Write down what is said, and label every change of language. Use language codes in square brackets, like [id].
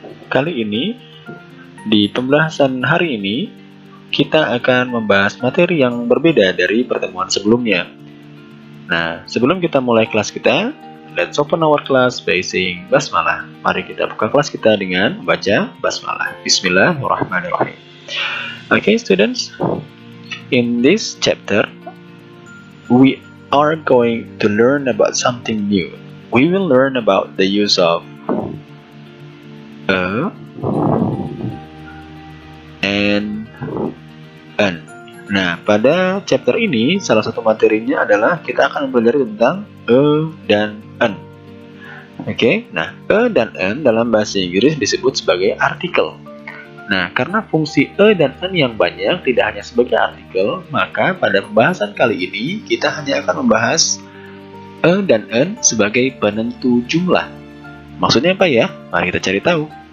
[id] Kali ini, di pembahasan hari ini, kita akan membahas materi yang berbeda dari pertemuan sebelumnya. Nah, sebelum kita mulai kelas kita, [en] let's open our class by saying basmalah. [id] Mari kita buka kelas kita dengan membaca basmalah. [en] Bismillahirrahmanirrahim. Okay, students. In this chapter, we are going to learn about something new. We will learn about the use of a and an. [id] Nah, pada chapter ini salah satu materinya adalah kita akan belajar tentang a dan an. Oke, nah a dan an dalam bahasa Inggris disebut sebagai artikel. Nah, karena fungsi a dan an yang banyak tidak hanya sebagai artikel, maka pada pembahasan kali ini kita hanya akan membahas a dan an sebagai penentu jumlah. Maksudnya apa ya? Mari kita cari tahu.